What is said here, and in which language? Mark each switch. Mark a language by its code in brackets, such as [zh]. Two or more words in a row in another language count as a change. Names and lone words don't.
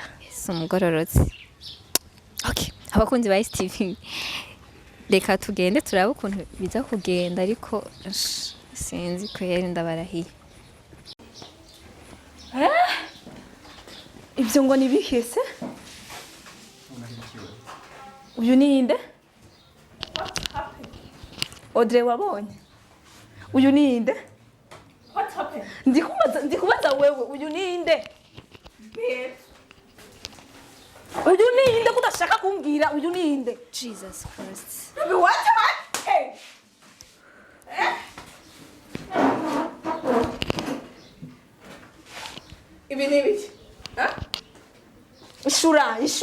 [rw] Yesu mugororotse okay abakunzi ba STV reka tugende turabe ukuntu biza kugenda ariko sinzi ko yari ndabarahiye ibyo ngo nibihese uyu ninde Audrey wabonye uyu ninde [en] what happened [rw] ndikubaza wewe uyu ninde uyu ninde kudashaka kumbwira uyu ninde [en] Jesus Christ what happened [rw] ibi ni biki ishura